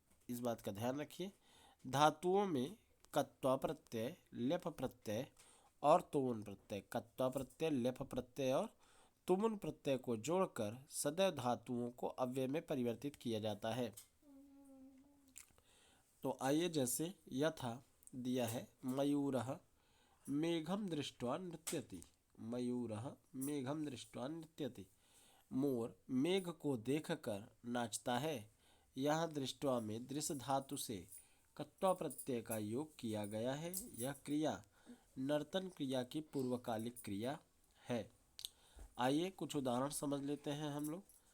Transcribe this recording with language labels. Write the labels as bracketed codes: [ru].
[hi] इस बात का ध्यान रखिए। धातुओं में कत्वा प्रत्यय, लेप प्रत्यय और तुमुन प्रत्यय, कत्वा प्रत्यय, लेप प्रत्यय और तुमुन प्रत्यय को जोड़कर सदैव धातुओं को अव्यय में परिवर्तित किया जाता है। तो आइए, जैसे यथा दिया है, [sa] मयूरः मेघम दृष्ट्वा नृत्यति। मयूरः मेघम दृष्ट्वा नृत्यति। [hi] मोर मेघ को देखकर नाचता है। यहाँ दृष्ट्वा में दृश्य धातु से कत्वा प्रत्यय का योग किया गया है। यह क्रिया नर्तन क्रिया की पूर्वकालिक क्रिया है। आइए कुछ उदाहरण समझ लेते हैं हम लोग।